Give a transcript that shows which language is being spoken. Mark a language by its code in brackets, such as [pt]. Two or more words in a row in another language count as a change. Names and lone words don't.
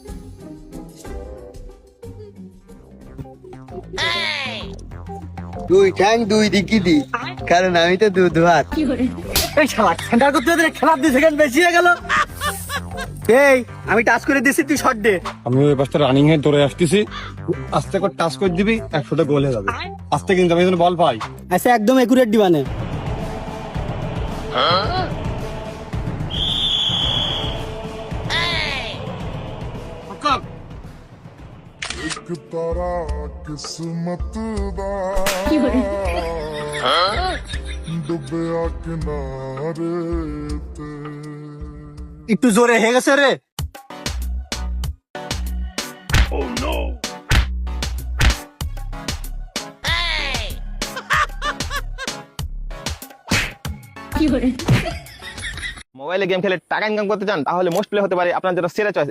[bn] দুই ঠ্যাং দুই দিকি দি, কারণ আমি তো দুধ ভাত। এই শালা সেন্টার করতে করতে খেলা 2 সেকেন্ড বেশি হয়ে গেল। এই আমি টাচ করে দিছি, তুই শট দে। আমি ওই পাশটা রানিং এ দৌড়ে আসতেছি, আস্তে করে টাচ করে দিবি 100টা গোল হয়ে যাবে। আস্তে কিন্তু আমি যেন বল পাই। আচ্ছা একদম একুরেট দিবানে। [pa] ਇੱਕ ਤਾਰਾ ਕਿਸਮਤ ਦਾ ਡੁੱਬਿਆ ਕਿਨਾਰੇ ਤੇ [bn] একটু জোরে হয়ে গেছে রে। মোবাইলে গেম খেলে টাকা ইনকাম করতে চান তাহলে মোস্ট প্লে হতে পারে আপনার জন্য সেরা চয়েস।